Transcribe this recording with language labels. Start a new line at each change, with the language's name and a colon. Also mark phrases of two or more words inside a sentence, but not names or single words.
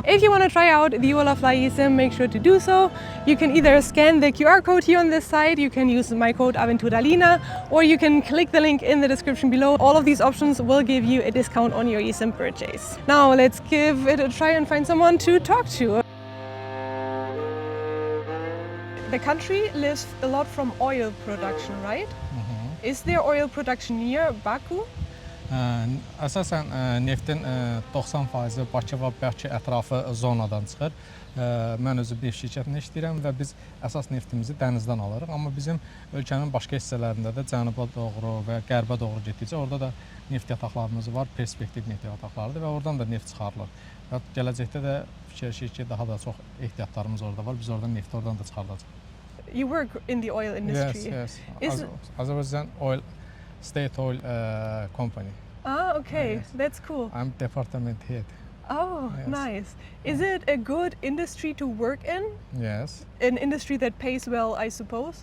English: If you want to try out the Olafly eSIM, make sure to do so. You can either scan the QR code here on this site, you can use my code Aventuralina, or you can click the link in the description below. All of these options will give you a discount on your eSIM purchase. Now let's give it a try and find someone to talk to. The country lives a lot from oil production, right? Is there oil production near Baku?
Azerbaijani: Əsasən neftin 90% Bakı və Bakı ətrafı zonadan çıxır. Mən özüm neft şirkətində işləyirəm və biz əsas neftimizi dənizdən alırıq. Amma bizim ölkənin başqa hissələrində də cənuba doğru və qərbə doğru getdikcə orada da neft yataqlarımız var, perspektiv neft yataqlarıdır və oradan da neft çıxarılır. Və gələcəkdə də fikirləşirik ki, daha da çox ehtiyatlarımız orada var. Biz oradan nefti oradan da çıxardacağıq.
English: You work in the oil industry. Yes. Azerbaijan oil, state oil company. Ah, okay, Yes. that's cool. I'm department head. Oh, Yes. nice. Is it a good industry to work in? Yes. An industry that pays well, I suppose?